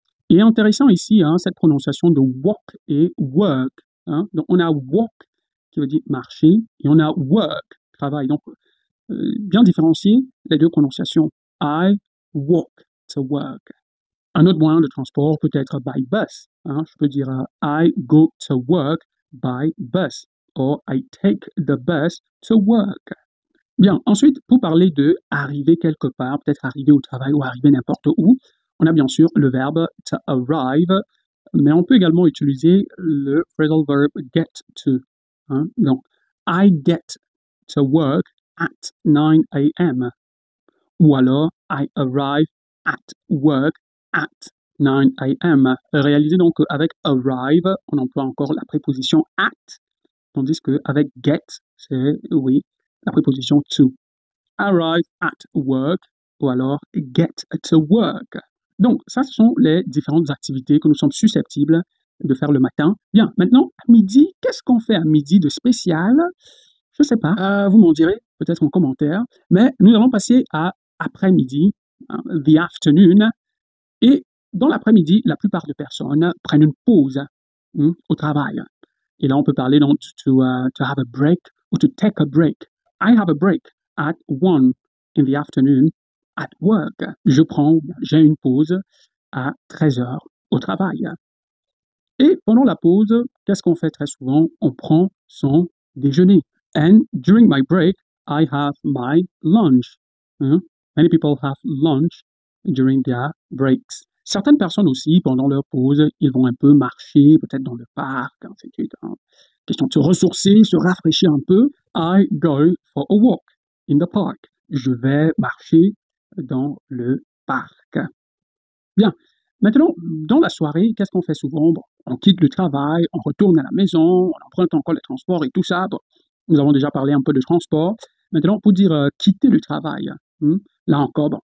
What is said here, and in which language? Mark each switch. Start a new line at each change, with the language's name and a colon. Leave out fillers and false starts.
French: Et intéressant ici, hein, cette prononciation de walk et work. Hein? Donc, on a walk qui veut dire marcher et on a work, travail. Donc, bien différencier les deux prononciations.
English: I walk to work.
French: Un autre moyen de transport peut être
English: by bus.
French: Hein? Je peux dire
English: I go to work by bus or I take the bus to work. Bien, ensuite, pour parler de arriver quelque part, peut-être arriver au travail ou arriver n'importe où, on a bien sûr le verbe to arrive, mais on peut également utiliser le phrasal verb get to.
French: Hein? Donc,
English: I get to work at 9 a.m.
French: Ou alors,
English: I arrive at work at 9 a.m.
French: Réalisez donc qu'avec arrive, on emploie encore la préposition at, tandis qu'avec get, c'est, oui, la préposition to.
English: Arrive at work
French: ou alors
English: get to work.
French: Donc, ça, ce sont les différentes activités que nous sommes susceptibles de faire le matin. Bien, maintenant, à midi, qu'est-ce qu'on fait à midi de spécial? Je ne sais pas, vous m'en direz peut-être en commentaire, mais nous allons passer à après-midi, hein,
English: the afternoon,
French: et dans l'après-midi, la plupart des personnes prennent une pause au travail. Et là, on peut parler donc
English: to have a break
French: ou
English: to take a break. I have a break at 1 in the afternoon at work.
French: J'ai une pause à 13h au travail. Et pendant la pause, qu'est-ce qu'on fait très souvent? On prend son déjeuner.
English: And during my break, I have my lunch. Many people have lunch during their breaks.
French: Certaines personnes aussi, pendant leur pause, ils vont un peu marcher, peut-être dans le parc, ainsi de suite. question de se ressourcer, se rafraîchir un peu.
English: I go for a walk in the park.
French: Je vais marcher dans le parc. Bien. Maintenant, dans la soirée, qu'est-ce qu'on fait souvent? Bon, on quitte le travail, on retourne à la maison, on emprunte encore les transports et tout ça. Bon, nous avons déjà parlé un peu de transport. Maintenant, pour dire quitter le travail, là encore, bon.